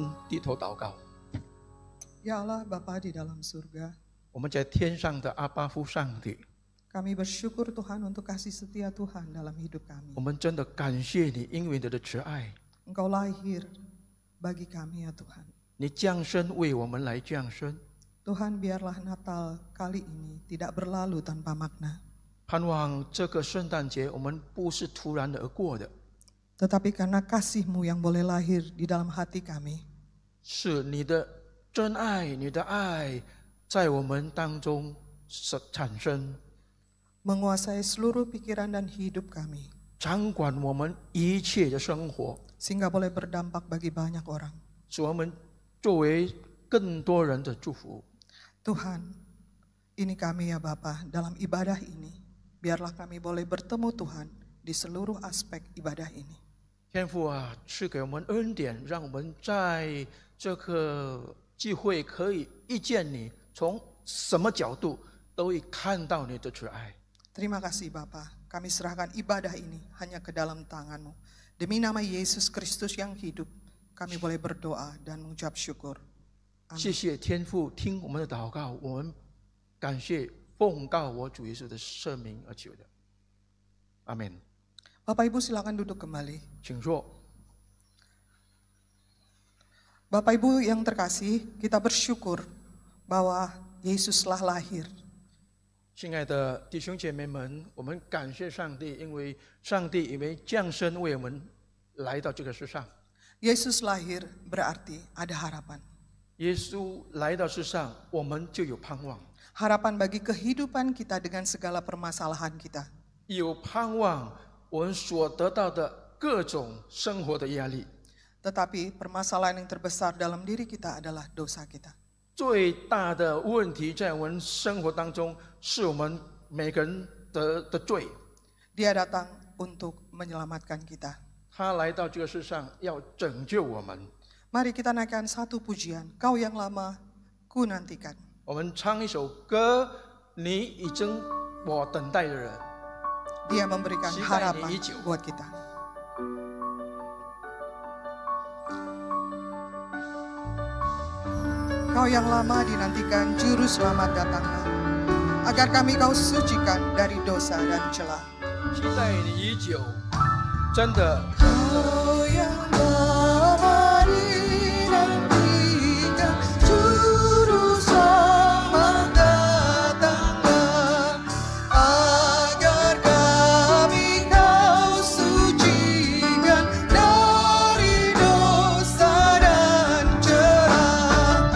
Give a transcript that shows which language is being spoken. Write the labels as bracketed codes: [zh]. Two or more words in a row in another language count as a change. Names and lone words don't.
[zh] 低头祷告。 [id] Ya Allah Bapa di dalam surga, [zh] 我们在天上的阿爸父上帝， [id] kami bersyukur Tuhan untuk kasih setia Tuhan dalam hidup kami. [zh] 我们真的感谢你，因为你的慈爱， [id] Engkau lahir bagi kami ya Tuhan. [zh] 你降生为我们来降生。 [id] Tuhan biarlah Natal kali ini tidak berlalu tanpa makna. [zh] 盼望这个圣诞节我们不是突然而过的， [id] Tetapi karena kasih-Mu yang boleh lahir di dalam hati kami, [zh] 是你的真爱，你的爱在我们当中产生， [id] menguasai seluruh pikiran dan hidup kami, [zh] 掌管我们一切的生活， [id] sehingga boleh berdampak bagi banyak orang. [zh] 使我们作为更多人的祝福。 [id] Tuhan, ini kami ya Bapa, dalam ibadah ini, biarlah kami boleh bertemu Tuhan di seluruh aspek ibadah ini. [zh] 天父啊，赐给我们恩典，让我们在这个聚会可以遇见你，从什么角度都会看到你的慈爱。 [id] Terima kasih Bapa, kami serahkan ibadah ini hanya ke dalam tangan-Mu. Demi nama Yesus Kristus yang hidup, kami boleh berdoa dan mengucap syukur. [zh] 谢谢天父听我们的祷告，我们感谢奉告我主耶稣的圣名而求的，阿门。 [id] Bapak Ibu silakan duduk kembali. [zh] 请坐。 [id] Bapak Ibu yang terkasih, kita bersyukur bahwa Yesuslah lahir. [zh] 亲爱的弟兄姐妹们，我们感谢上帝，因为上帝因为降生为我们来到这个世上。 [id] Yesus lahir berarti ada harapan. [zh] 耶稣来到世上，我们就有盼望， [id] Harapan bagi kehidupan kita dengan segala permasalahan kita. [zh] 有盼望我们所得到的各种生活的压力。 [id] Tetapi permasalahan yang terbesar dalam diri kita adalah dosa kita. [zh] 最大的问题在我们生活当中，是我们每个人的罪。 [id] Dia datang untuk menyelamatkan kita. [zh] 他来到这个世上，要拯救我们。 [id] Mari kita naikkan satu pujian, Kau yang lama, ku nantikan. [zh] 我们唱一首歌，你已经我等待的人。 [id] Dia memberikan [zh] 期待你 [id] harapan [zh] 已久。 [id] buat kita. Kau yang lama dinantikan, Juru Selamat datanglah, agar kami Kau sucikan dari dosa dan celah. [zh] 期待你已久，真的。 [id] Kau yang lama dinantikan, Juru Selamat datanglah, agar kami Kau sucikan dari dosa dan celah.